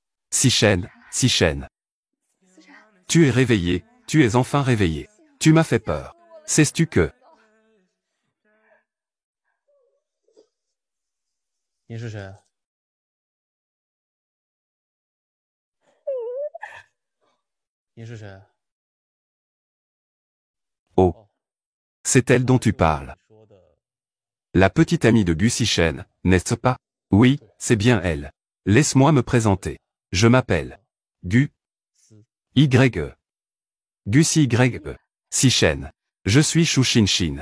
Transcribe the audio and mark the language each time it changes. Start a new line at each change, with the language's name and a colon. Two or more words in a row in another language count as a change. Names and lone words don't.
French: Sichen, Sichen. Tu es réveillé, tu es enfin réveillé. Tu m'as fait peur. Sais-tu que...
Chinese: 你是谁？你是谁？
French: Oh. C'est elle dont tu parles. La petite amie de Gu Sichen, n'est-ce pas? Oui, c'est bien elle. Laisse-moi me présenter. Je m'appelle Gu Y. Gu Y. Sichen. Je suis Shu Shinshin.